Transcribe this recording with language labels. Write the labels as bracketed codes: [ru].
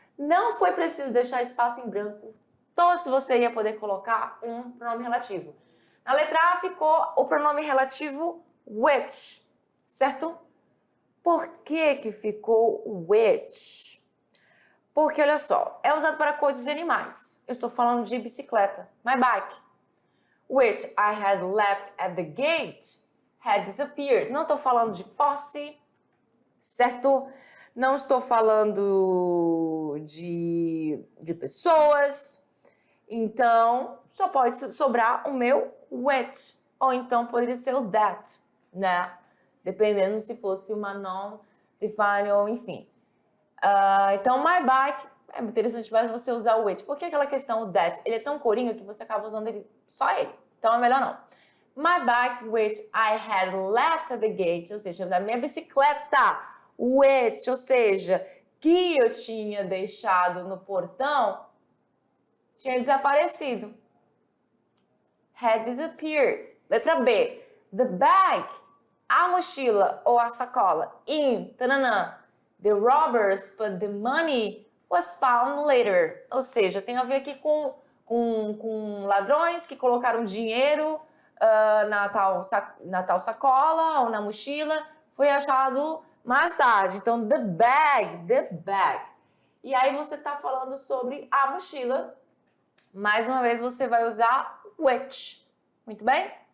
[pt] Não foi preciso deixar espaço em branco. Todos você ia poder colocar um pronome relativo. Na letra A ficou o pronome relativo which, certo? Por que que ficou which? Porque, olha só, é usado para coisas e animais. Eu estou falando de bicicleta, [en] my bike. Which I had left at the gate had disappeared. [pt] Não estou falando de posse, certo? Não estou falando de pessoas. Então, só pode sobrar o meu which. Ou então poderia ser o that, né? Dependendo se fosse uma non-defined ou enfim. Então, [en] my bike, [pt] é interessante mais você usar o which. Por que aquela questão, o that? Ele é tão coringa que você acaba usando ele, só ele. Então, é melhor não. [en] My bike, which I had left at the gate, [pt] ou seja, da minha bicicleta, which, ou seja, que eu tinha deixado no portão, tinha desaparecido. [en] Had disappeared. [pt] Letra B. [en] The bag, [pt] a mochila ou a sacola. In, tananã. [en] The robbers put the money was found later. [pt] Ou seja, tem a ver aqui com ladrões que colocaram dinheiro na tal sacola ou na mochila. Foi achado mais tarde. Então, [en] the bag. [pt] E aí você está falando sobre a mochila. Mais uma vez você vai usar which. Muito bem?